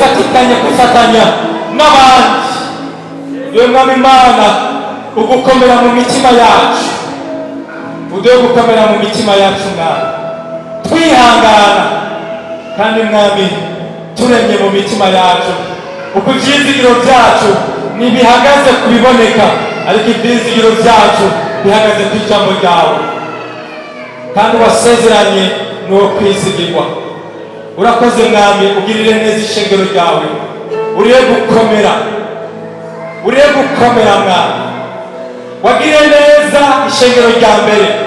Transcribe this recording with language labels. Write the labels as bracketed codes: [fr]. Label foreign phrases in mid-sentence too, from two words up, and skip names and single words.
[rn] Uturinde gufatanya n'abandi iyo mwami Imana ugukomera mu mitima yacu, uduhe gukomera mu mitima yacu mwami, twihangana kandi mwami turemye mu mitima yacu, uko ibyizigiro byacu ntibihagaze ku biboneka, ariko ibyizigiro byacu bihagaze ku ijambo ryawe, kandi wasezeranye ni uwo kwizigirwa. Urakoze mwami, ugirire neza ishengero ryawe, uriye gukomera, uriye gukomera mwami, wagire neza ishengero rya mbere